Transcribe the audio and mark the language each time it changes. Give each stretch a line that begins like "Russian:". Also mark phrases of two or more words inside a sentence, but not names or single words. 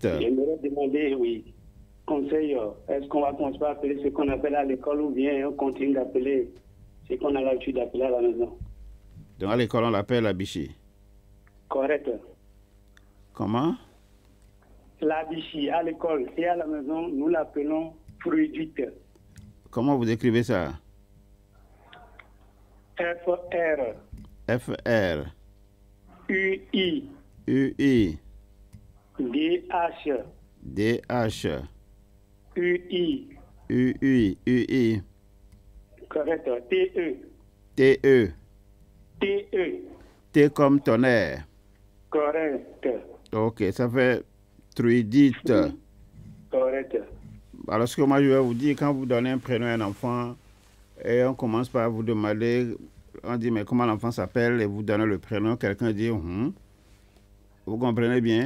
French: J'aimerais demander, oui, conseil, est-ce qu'on va commencer à appeler ce qu'on appelle à l'école ou bien on continue d'appeler ce qu'on a l'habitude d'appeler à la maison? Donc à l'école, on l'appelle Lavici. Correct. Comment? Lavici, à l'école et à la maison, nous l'appelons Brigitte. Comment vous décrivez ça? F-R. F-R. U-I. U-I. D-H. D-H. U-I. U-I. U-I. Correct. T-E. T-E. T-E. T comme tonnerre. Correct. Ok, ça fait Truidite. Correct. Alors, ce que moi je vais vous dire, quand vous donnez un prénom à un enfant, et on commence par vous demander, on dit, mais comment l'enfant s'appelle, et vous donnez le prénom, quelqu'un dit, vous comprenez bien?